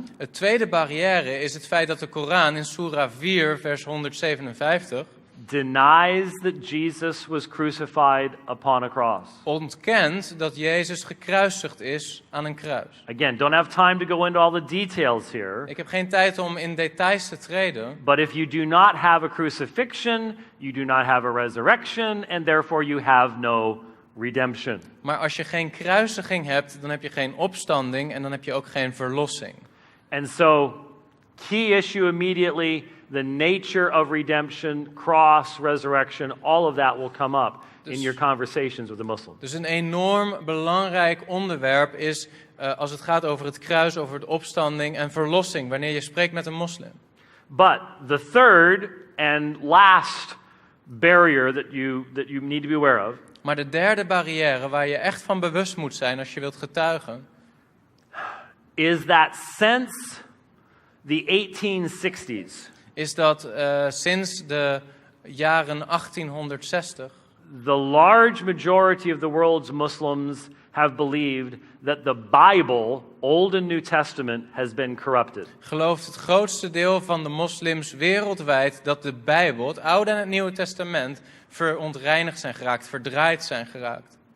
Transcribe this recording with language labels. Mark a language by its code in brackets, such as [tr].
[nl] Het tweede barrière is het feit dat de Koran in Surah 4, vers 157... [en] denies that Jesus was crucified upon a cross. [nl] ontkent dat Jezus gekruisigd is aan een kruis. [en] Again, don't have time to go into all the details here. [nl] Ik heb geen tijd om in details te treden. [en] But if you do not have a crucifixion, you do not have a resurrection, and therefore you have no redemption. [nl] Maar als je geen kruisiging hebt, dan heb je geen opstanding en dan heb je ook geen verlossing. [en] And so, key issue immediately, the nature of redemption, cross, resurrection, all of that will come up in your conversations with the Muslims. [nl] Dus een enorm belangrijk onderwerp is als het gaat over het kruis, over de opstanding en verlossing, wanneer je spreekt met een moslim. [en] But the third and last barrier that you need to be aware of [nl] Maar de derde barrière waar je echt van bewust moet zijn als je wilt getuigen, [en] is that since the 1860s, [nl] is dat sinds de jaren 1860 [en] the large majority of the world's Muslims have believed that the Bible, Old and New Testament, has been corrupted. [nl] gelooft het grootste deel van de moslims wereldwijd dat de Bijbel, het Oude en het Nieuwe Testament, verontreinigd zijn geraakt, verdraaid zijn geraakt.